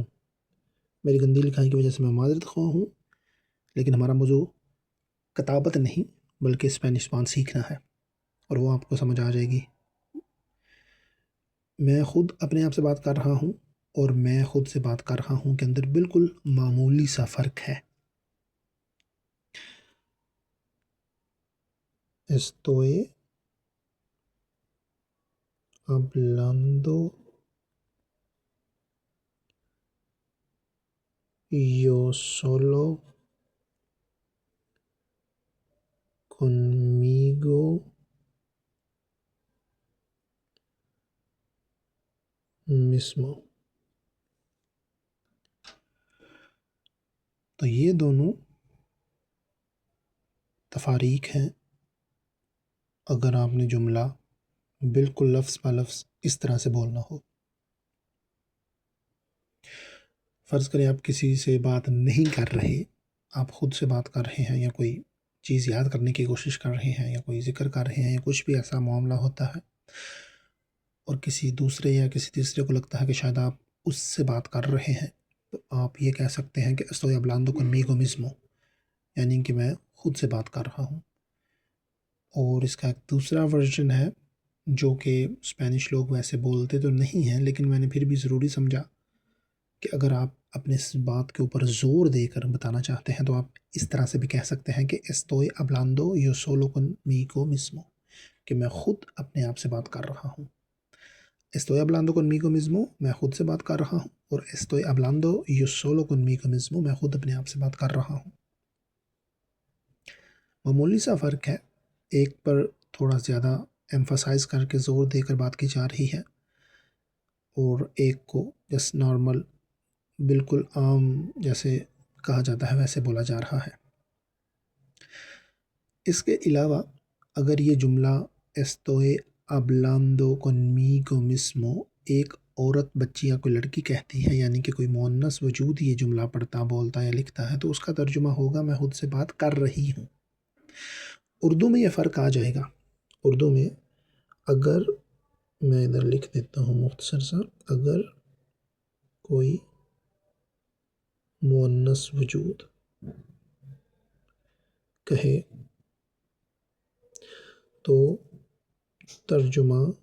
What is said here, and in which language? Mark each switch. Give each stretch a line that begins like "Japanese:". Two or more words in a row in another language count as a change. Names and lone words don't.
Urdu: میری گندی لکھائی کی وجہ سے میں معذرت خواہ ہوں، لیکن ہمارا موضوع کتابت نہیں بلکہ اسپینش زبان سیکھنا ہے، اور وہ آپ کو سمجھ آ جائے گی۔ میں خود اپنے آپ سے بات کر رہا ہوں اور میں خود سے بات کر رہا ہوں کے اندر بالکل معمولی سا فرق ہے۔
Spanish: estoy hablando yo solo conmigo mismo۔
Urdu: تو یہ دونوں تفاریق ہیں اگر آپ نے جملہ بالکل لفظ پہ لفظ اس طرح سے بولنا ہو۔ فرض کریں آپ کسی سے بات نہیں کر رہے، آپ خود سے بات کر رہے ہیں، یا کوئی چیز یاد کرنے کی کوشش کر رہے ہیں، یا کوئی ذکر کر رہے ہیں، یا کچھ بھی ایسا معاملہ ہوتا ہے، اور کسی دوسرے یا کسی تیسرے کو لگتا ہے کہ شاید آپ اس سے بات کر رہے ہیں، تو آپ یہ کہہ سکتے ہیں کہ
Spanish: estoy hablando conmigo mismo،
Urdu: یعنی کہ میں خود سے بات کر رہا ہوں۔ اور اس کا ایک دوسرا ورژن ہے جو کہ اسپینش لوگ ویسے بولتے تو نہیں ہیں، لیکن میں نے پھر بھی ضروری سمجھا کہ اگر آپ اپنے اس بات کے اوپر زور دے کر بتانا چاہتے ہیں تو آپ اس طرح سے بھی کہہ سکتے ہیں کہ
Spanish: estoy hablando yo solo conmigo mismo،
Urdu: کہ میں خود اپنے آپ سے بات کر رہا ہوں۔ estoy hablando conmigo mismo، میں خود سے بات کر رہا ہوں، اور
Spanish: estoy hablando yo solo conmigo mismo،
Urdu: میں خود اپنے آپ سے بات کر رہا ہوں۔ معمولی سا فرق ہے، ایک پر تھوڑا زیادہ ایمفسائز کر کے زور دے کر بات کی جا رہی ہے، اور ایک کو جس نارمل بالکل عام جیسے کہا جاتا ہے ویسے بولا جا رہا ہے۔ اس کے علاوہ اگر یہ جملہ
Spanish: estoy hablando conmigo mismo
Urdu: ایک عورت، بچی یا کوئی لڑکی کہتی ہے، یعنی کہ کوئی مؤنث وجود یہ جملہ پڑھتا، بولتا یا لکھتا ہے، تو اس کا ترجمہ ہوگا میں خود سے بات کر رہی ہوں۔ اردو میں یہ فرق آ جائے گا۔ اردو میں اگر میں ادھر لکھ دیتا ہوں مختصر سا، اگر کوئی مؤنث وجود کہے تو ترجمہ